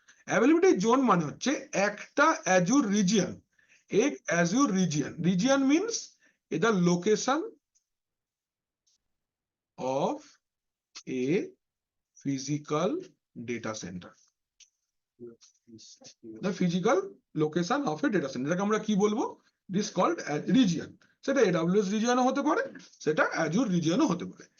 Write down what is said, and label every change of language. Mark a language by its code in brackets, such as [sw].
[bn] Availability zone মানে হচ্ছে একটা অ্যাজুর রিজিয়ন। [en] এক Azure region, region means এটা location of a physical data center. The physical location of a data center, [bn] এটাকে আমরা কি বলবো? [en] This called as region. [bn] সেটা AWS region হতে পারে, সেটা Azure region হতে পারে।